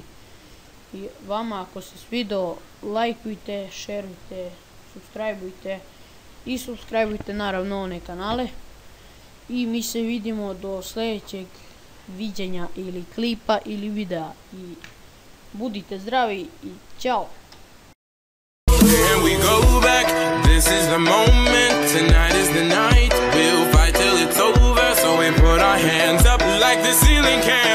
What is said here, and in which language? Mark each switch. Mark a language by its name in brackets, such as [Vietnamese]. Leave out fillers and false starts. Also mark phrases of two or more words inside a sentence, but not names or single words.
[Croatian] I vama ako se svidio, lajkujte, šerujte, subscribeujte i subscribeujte naravno one kanale. I mi se vidimo do sljedećeg viđenja ili klipa ili videa. I budite zdravi i ćao! [English] And we go back, this is the moment, tonight is the night, we'll fight till it's over, so we put our hands up like the ceiling can